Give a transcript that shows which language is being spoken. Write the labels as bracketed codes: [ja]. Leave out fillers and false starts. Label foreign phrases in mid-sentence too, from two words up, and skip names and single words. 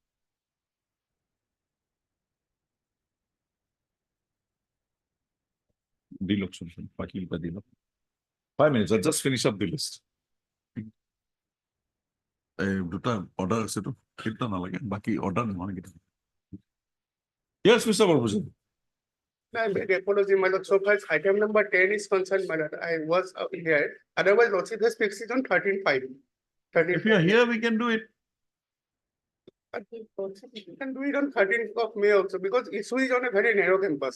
[as] দি লওকচোন, বাকী কিবা দি লওক। [en] 5 minutes, I'll just finish up the list. [as] দুটা order আছে তো, কিটা নালাগে, বাকি order নহয় কিটা। [en] Yes, Mr. Barbujit. I beg apology, my lord, so far as item number 10 is concerned, my lord, I was here, otherwise lordship has fixed it on 13/5. If you are here, we can do it. You can do it on 13th of May also, because issue is on a very narrow campus.